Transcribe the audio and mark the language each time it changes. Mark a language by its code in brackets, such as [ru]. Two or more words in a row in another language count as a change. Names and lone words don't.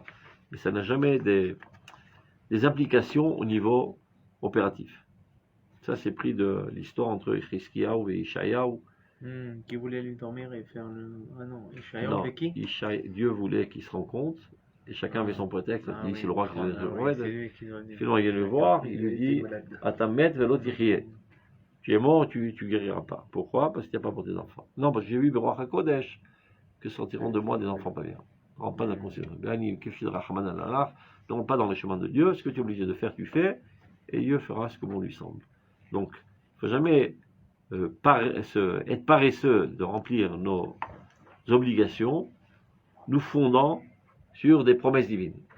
[fr] Mais ça n'a jamais des implications au niveau opératif. Ça, c'est pris de l'histoire entre Hiskiyahu et Ishayahu. Qui voulait lui dormir et faire le... Ah non, Ishayahu Non, avec qui? Dieu voulait qu'ils se rencontrent, et chacun avait son prétexte. Il dit, c'est le roi qui doit se rencontrer. Finalement, il vient le voir, il lui dit, [he] אתה מת ולא תחיה. [fr] Tu es mort, tu guériras pas. Pourquoi? Parce qu'il n'y a pas pour tes enfants. Non, parce que j'ai vu [he] ברוח הקודש, [fr] que sortiront de moi des enfants pas bien. Ne rentre pas dans la considération. Ne rentre pas dans le chemin de Dieu. Ce que tu es obligé de faire, tu fais, et Dieu fera ce que bon lui semble. Donc, il ne faut jamais être paresseux de remplir nos obligations, nous fondant sur des promesses divines.